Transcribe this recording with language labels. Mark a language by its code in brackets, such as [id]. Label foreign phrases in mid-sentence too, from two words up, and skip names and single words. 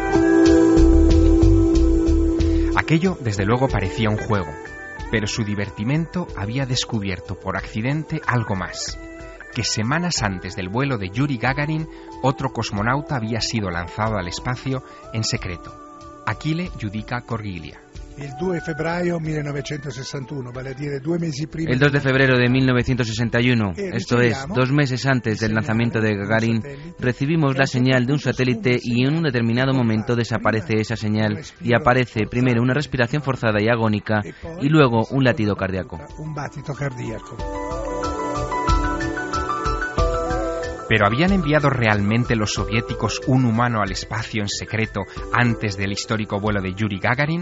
[es] Aquello, desde luego, parecía un juego, pero su divertimento había descubierto por accidente algo más: que semanas antes del vuelo de Yuri Gagarin, otro cosmonauta había sido lanzado al espacio en secreto, Achille Giudica Cordiglia. El 2 de febrero de 1961, [it] vale a dire 2 mesi prima. [es] El 2 de febrero de 1961, esto es, 2 meses antes del lanzamiento de Gagarin, recibimos la señal de un satélite y en un determinado momento desaparece esa señal y aparece primero una respiración forzada y agónica y luego un latido cardíaco. ¿Pero habían enviado realmente los soviéticos un humano al espacio en secreto antes del histórico vuelo de Yuri Gagarin?